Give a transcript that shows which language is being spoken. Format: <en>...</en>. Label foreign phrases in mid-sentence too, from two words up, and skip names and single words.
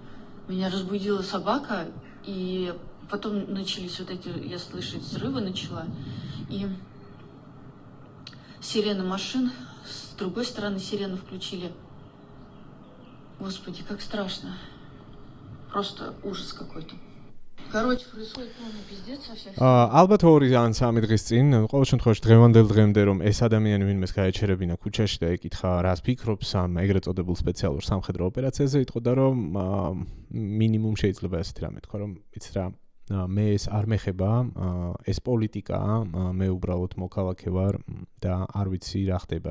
<ru>И потом начались вот эти, я слышать, взрывы начала. И сирены машин. С другой стороны сирены включили. Господи, как страшно. Просто ужас какой-то. Короче, происходит полный пиздец со всех сторон.</ru> <ka>ალბათ 2 ან 3 დღის წინ, ყოველ შემთხვევაში დღევანდელ დღემდე რომ ეს ადამიანი ვინმეს გაეჩერებინა ქუჩაში და ეკითხა რას ფიქრობს ამ ეგრეთ წოდებულ სპეციალურ სამხედრო ოპერაციაზე, იტყოდა რომ მინიმუმ შეიძლება ესეთი რამე თქვა რომ იცით რა მე ეს არ მეხება, ეს პოლიტიკაა, მე უბრალოდ მოქალაქე ვარ და არ ვიცი რა ხდება.</ka>